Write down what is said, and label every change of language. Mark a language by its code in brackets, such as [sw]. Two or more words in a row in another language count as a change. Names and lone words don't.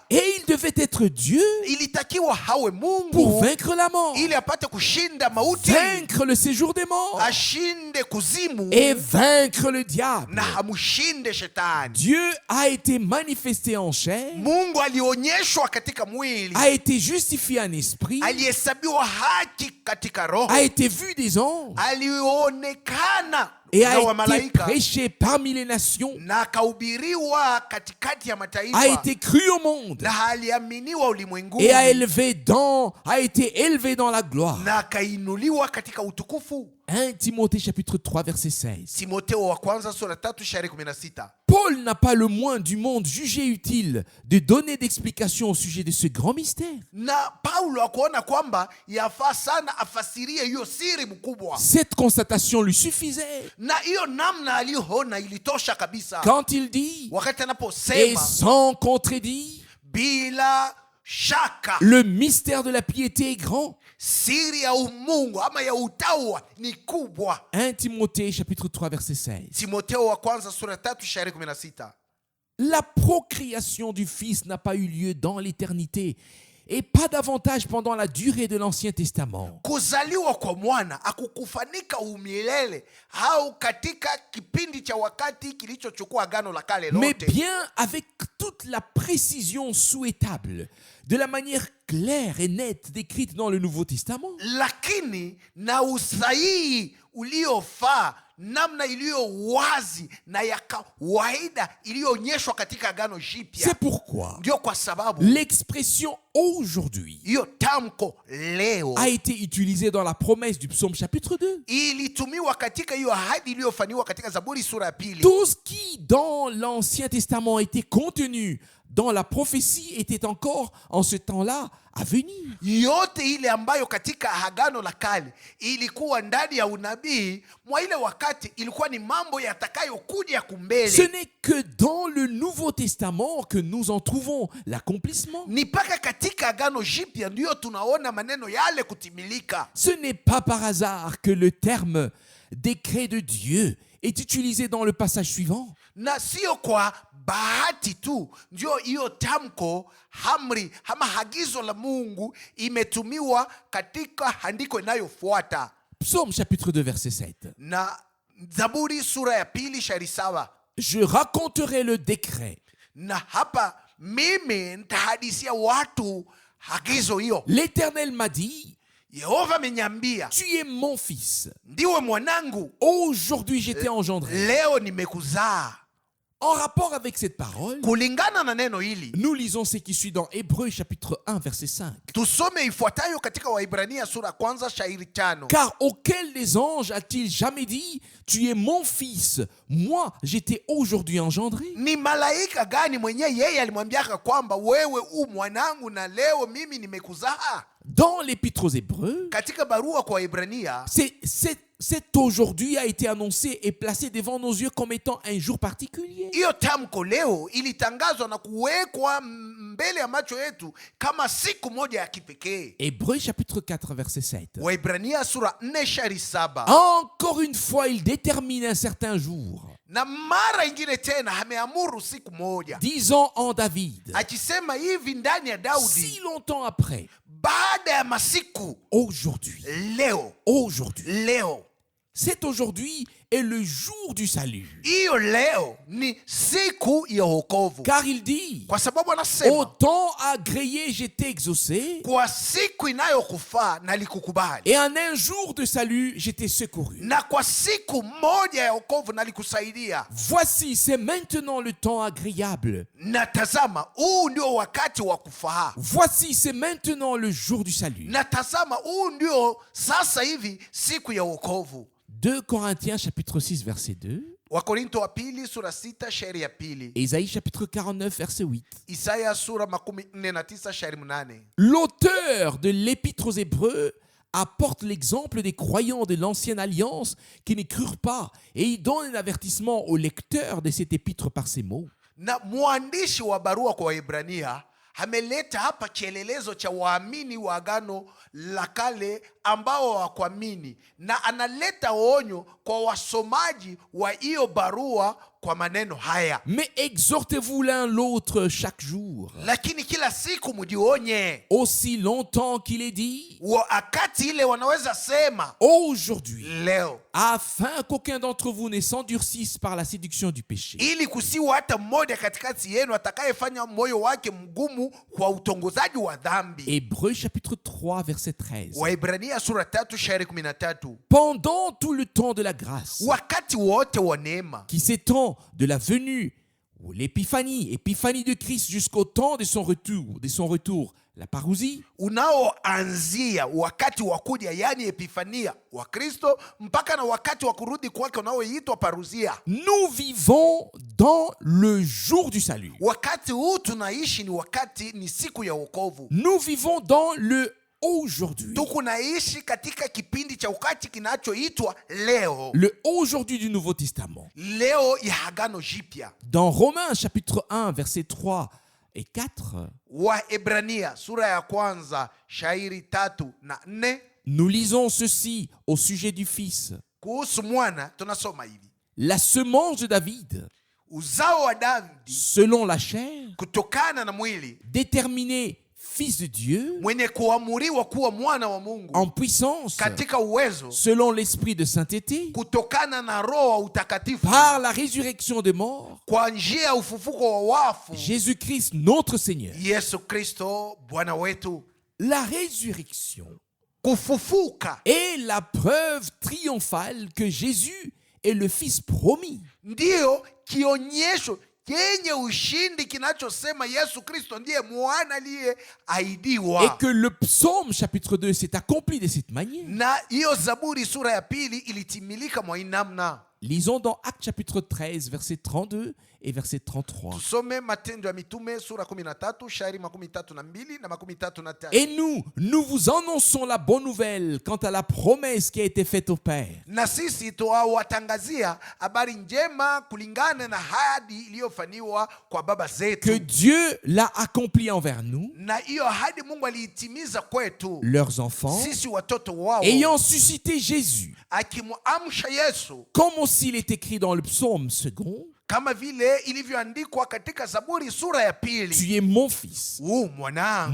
[fr] Et il devait être Dieu [sw] Ilitakiwa hawe Mungu [fr] pour vaincre la mort, [sw] ili apate kushinda mauti, [fr] vaincre le séjour des morts [sw] ashinde kuzimu [fr] et vaincre le diable. [sw] na hamshinde shetani. [fr] Dieu a été manifesté en chair, [sw] Mungu alionyeshwa katika mwili, [fr] a été justifié en esprit, [sw] alihesabiwa haki katika roho, [fr] a été vu des anges [sw] alionekana [fr] et [sw] na [fr] a été [sw] wamalaika [fr] prêché parmi les nations, [sw] na akahubiriwa katikati ya mataifa, [fr] a été cru au monde [sw] na aliaminiwa ulimwenguni [fr] et a été élevé dans la gloire. [sw] na akainuliwa katika utukufu. [fr] 1 Timothée chapitre 3 verset 16. [sw] Timotheo wa kwanza sura 3 shairi 16. [fr] Paul n'a pas le moins du monde jugé utile de donner d'explications au sujet de ce grand mystère. [sw] Na Paulo akuona kwamba yafaa sana afasirie hiyo siri mkubwa. [fr] Cette constatation lui suffisait. [sw] Na hiyo namna aliyoona ilitosha kabisa. [fr] Quand il dit, [sw] Wakati [fr] et [sw] anaposema [fr] sans contredit, [sw] bila shaka [fr] le mystère de la piété est grand. [sw] siri ya umungu ama ya utawa ni kubwa. [fr] 1 Timothée chapitre 3 verset 16. [sw] Timotheo wa kwanza sura 3 shairi 16. [fr] La procréation du Fils n'a pas eu lieu dans l'éternité et pas davantage pendant la durée de l'Ancien Testament. [sw] Kuzaliwa kwa mwana akukufanika umilele au katika kipindi cha wakati kilichochukua agano la kale [fr] Mais [sw] lote, [fr] bien avec toute la précision souhaitable, de la manière claire et nette décrite dans le Nouveau Testament. [sw] lakini na usahihi uliofaa, namna iliyo wazi na ya kawaida iliyoonyeshwa katika agano jipya. [fr] C'est pourquoi [sw] Ndio kwa sababu [fr] l'expression aujourd'hui [sw] hiyo tamko leo [fr] a été utilisée dans la promesse du psaume chapitre 2. [sw] ilitumiwa katika hiyo ahadi iliyofanywa katika Zaburi sura ya pili. [fr] Tout ce qui dans l'Ancien Testament était contenu dans la prophétie était encore en ce temps-là à venir. [sw] Yote ile ambayo katika agano la kale ilikuwa ndani ya unabii mwa ile wakati ilikuwa ni mambo yatakayokuja kumbele. [fr] Ce n'est que dans le Nouveau Testament que nous en trouvons l'accomplissement. [sw] Ni paka katika agano jipya ndio tunaona maneno yale kutimilika. [fr] Ce n'est pas par hasard que le terme décret de Dieu est utilisé dans le passage suivant. [sw] Na sio kwa bahati tu ndio hiyo tamko amri ama agizo la Mungu imetumiwa katika andiko inayofuata. [fr] Psaume chapitre 2 verset 7. [sw] Na Zaburi sura ya pili shairi 7. [fr] Je raconterai le décret. [sw] Na hapa mimi nitahadisia watu agizo hiyo. [fr] L'Éternel m'a dit, [sw] Yehova ameniambia, [fr] tu es mon fils. [sw] ndiwe mwanangu, [fr] Aujourd'hui, je t'ai engendré. [sw] leo nimekuzaa. [fr] En rapport avec cette parole, [sw] Kulingana na neno hili, [fr] nous lisons ce qui suit dans Hébreux chapitre 1, verset 5. [sw] tusome ifuatayo katika Waibrania sura kwanza shairi 5. [fr] Car auquel des anges a-t-il jamais dit, tu es mon fils, moi je t'ai aujourd'hui engendré? [sw] Ni malaika gani mwenyewe yeye alimwambiaka kwamba wewe u mwanangu na leo mimi nimekuzaa? [fr] Dans l'épître aux Hébreux, [sw] Katika barua kwa Waibrania, [fr] cet aujourd'hui a été annoncé et placé devant nos yeux comme étant un jour particulier. [sw] hiyo tamko leo ilitangazwa na kuwekwa mbele ya macho yetu kama siku moja ya kipekee. [fr] Hébreux chapitre 4, verset 7. [sw] Waibrania sura 4 shairi 7. [fr] Encore une fois, il détermine un certain jour, [sw] Na mara ingine tena ameamuru siku moja, [fr] disant en David, [sw] akisema hivi ndani ya Daudi, [fr] si longtemps après, [sw] baada ya masiku, [fr] aujourd'hui, [sw] leo. [fr] cet aujourd'hui est le jour du salut. [sw] Hiyo leo ni siku ya wokovu, [fr] Car il dit, [sw] kwa sababu [fr] au [sw] anasema [fr] temps agréé, j'étais exaucé, [sw] kwa siku inayokufaa nalikukubali, [fr] et en un jour de salut, j'étais secouru. [sw] na kwa siku moja ya wokovu nalikusaidia. [fr] Voici, c'est maintenant le temps agréable. [sw] Na tazama, huu ndio wakati wa kufaa. [fr] Voici, c'est maintenant le jour du salut. [sw] Na tazama, huu ndio sasa hivi siku ya wokovu. [fr] 2 Corinthiens chapitre 6 verset 2. [sw] Wakorinto wa pili sura 6 shairi ya pili. [fr] Ésaïe chapitre 49 verset 8. [sw] Isaya sura 49 shairi 8. [fr] L'auteur de l'épître aux Hébreux apporte l'exemple des croyants de l'ancienne alliance qui ne crurent pas et il donne un avertissement aux lecteurs de cette épître par ces mots. [sw] Na mwandishi wa barua kwa Waebrania ameleta hapa kielelezo cha waamini wa agano la kale ambao hawakuamini, na analeta onyo kwa wasomaji wa hiyo barua kwa maneno haya: [fr] Mais exhortez-vous l'un l'autre chaque jour, [sw] lakini kila siku mjionye. [fr] aussi longtemps qu'il est dit, [sw] Wakati ile wanaweza sema [fr] aujourd'hui, [sw] leo, [fr] afin qu'aucun d'entre vous ne s'endurcisse par la séduction du péché. [sw] ili kusiwa hata mmoja katikati yenu atakayefanya moyo wake mgumu kwa utongozaji wa dhambi. [fr] Hébreux chapitre 3 verset 13. [sw] Waibrania sura 3 shairi 13. [fr] Pendant tout le temps de la grâce [sw] Wakati wote wa neema [fr] qui s'étend de la venue ou l'épiphanie de Christ jusqu'au temps de son retour, la parousie, [sw] unaoanzia wakati wa kuja, yani epifania wa Kristo, mpaka na wakati wa kurudi kwake unaoitwa paruzia. [fr] nous vivons dans le jour du salut. [sw] Wakati huu tunaishi ni siku ya wokovu. [fr] Nous vivons dans le aujourd'hui. [sw] Tukunaishi katika kipindi cha wakati kinachoitwa leo, [fr] Le aujourd'hui du Nouveau Testament. [sw] leo ya agano jipya. [fr] Dans Romains chapitre 1 versets 3 et 4, [sw] Waebrania sura ya kwanza shairi 3 na 4, [fr] nous lisons ceci au sujet du Fils. [sw] kuhusu mwana tunasoma hivi: [fr] La semence de David, [sw] uzao wa Daudi [fr] selon la chair, [sw] kutokana na mwili, [fr] déterminé Fils de Dieu, [sw] mwenye kuamuriwa kuwa mwana wa Mungu [fr] en puissance, [sw] katika uwezo, [fr] selon l'esprit de sainteté, [sw] kutokana na roho wa utakatifu, [fr] par la résurrection des morts, [sw] kwa njia ya ufufuko wa wafu, [fr] Jésus-Christ notre Seigneur. [sw] Yesu Kristo Bwana wetu. [fr] La résurrection [sw] Kufufuka [fr] est la preuve triomphale que Jésus est le Fils promis. [sw] ndiyo kionyesho yenye ushindi kinachosema Yesu Kristo ndiye mwana aliyeahidiwa. [fr] Et que le psaume chapitre 2 s'est accompli de cette manière. [sw] Na hiyo Zaburi sura ya pili ilitimilika mwa namna. [fr] Lisons dans Actes chapitre 13 verset 32 et verset 33. [sw] Tusome Matendo ya Mitume sura 13 shairi 32 na 33. [fr] Et nous vous annonçons la bonne nouvelle quant à la promesse qui a été faite au Père. [sw] Na sisi tuwatangazia habari njema kulingana na ahadi iliyofanywa kwa baba zetu. [fr] Que Dieu l'a accompli envers nous, [sw] Na hiyo ahadi Mungu aliitimiza kwetu [fr] leurs enfants, [sw] sisi watoto wao, [fr] ayant suscité Jésus, [sw] akimwamsha Yesu, [fr] comme aussi il est écrit dans le psaume second, [sw] kama vile ilivyoandikwa katika Zaburi sura ya pili: [fr] tu es mon fils, [sw] mwanangu,